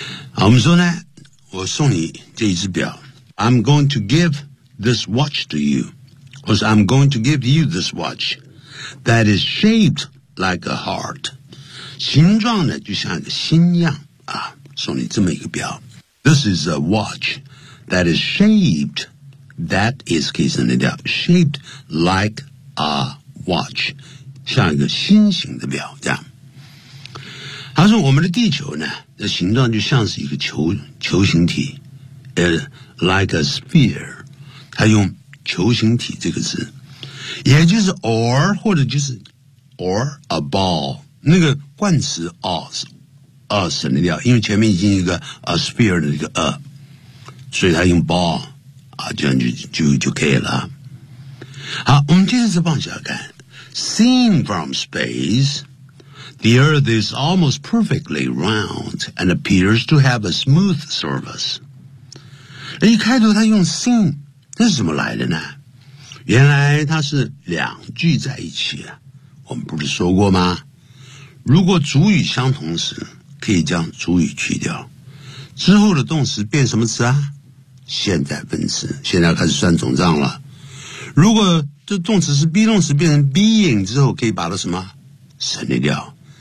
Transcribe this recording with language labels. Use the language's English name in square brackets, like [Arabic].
[Chinese] 好，我们说呢，我送你这一只表， [English] I'm going to give this watch to youBecause I'm going to give you this watch that is shaped like a heart. [Chinese] 形状呢就像一个心样啊，送你这么一个表。 [English] This is a watch that is shaped, that is, [Chinese] 可以省略掉 [English] shaped like a watch, [Chinese] 像一个心形的表这样。他说我们的地球呢的形状就像是一个球形体 [English] like a sphere, [Chinese] 他用球形体这个字，也就是 or 或者就是 [English] or a ball， [Chinese] 那个冠词 us 省得掉，因为前面已经一个 a sphere 的一个 a， 所以它用 ball 啊，这样就可以了。好，我们接着再往下看。 [English] Seen from space, the Earth is almost perfectly round and appears to have a smooth surface。 [Chinese] 那一开头它用 seen。这是怎么来的呢？原来它是两句在一起啊。我们不是说过吗？如果主语相同时，可以将主语去掉，之后的动词变什么词啊？现在分词，现在开始算总账了。如果这动词是 be 动词，变成 being 之后，可以把它什么省略掉？